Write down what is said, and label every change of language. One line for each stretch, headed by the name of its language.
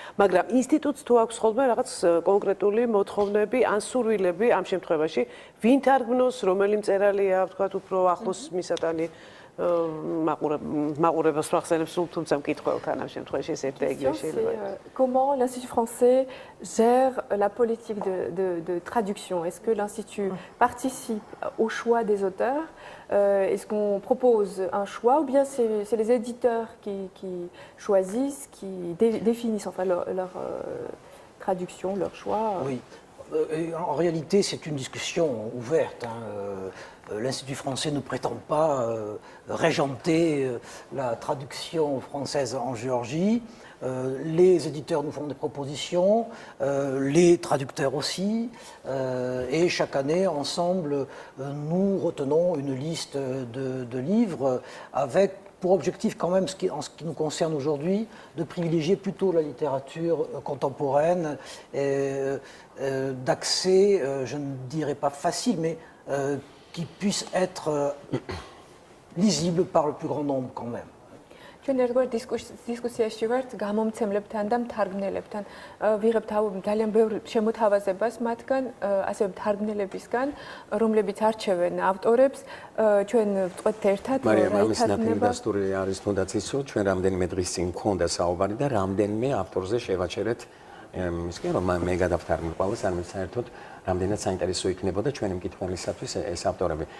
Georgian: მაგრამ ინსტიტუტს თუ აქვს ხოლმე რაღაც კონკრეტული მოთხოვნები ან სურვილები ამ შემთხვევაში ვინ თარგმნოს რომელი მწერალია ვთქვათ უფრო ახლოს მისატანი მაყურებელს ვახსენებ სულ თუმცა მკითხველთან ამ შემთხვევაში ეს ერთ და იგივე შეიძლება
French: Comment l'Institut français gère la politique de traduction? Est-ce que l'Institut participe au choix des auteurs? Est-ce qu'on propose un choix ou bien c'est les éditeurs qui choisissent, qui définissent enfin leur traduction, leur choix? Oui. En réalité, c'est une discussion ouverte. L'Institut français ne prétend pas régenter la traduction française en Géorgie. Les éditeurs nous font des propositions, les traducteurs aussi, et chaque année, ensemble, nous retenons une liste de livres avec pour objectif quand même, en ce qui nous concerne aujourd'hui, de privilégier plutôt la littérature contemporaine, d'accès, je ne dirais pas facile, mais qui puisse être lisible par le plus grand nombre quand même.
Georgian: ჩვენ ერთგვარ დისკუსიაში ვართ გამომცემლებთან და მთარგმნელებთან. ვიღებთ ძალიან ბევრ შემოთავაზებას მათგან, ასევე მთარგმნელებისგან, რომლებიც არჩევენ ავტორებს. ჩვენ ვწყვეტთ ერთად რა ითარგმნება. დასტური არის თუნდაც ის, რომ ჩვენ რამდენიმე დღის წინ მქონდა საუბარი და რამდენიმე ავტორზე შევაჩერეთ ის კი რომ მე გადავთარგმნი ყველას, არ საერთოდ რამდენად საინტერესო იქნებოდა ჩვენი მკითხველისათვის ეს ავტორები.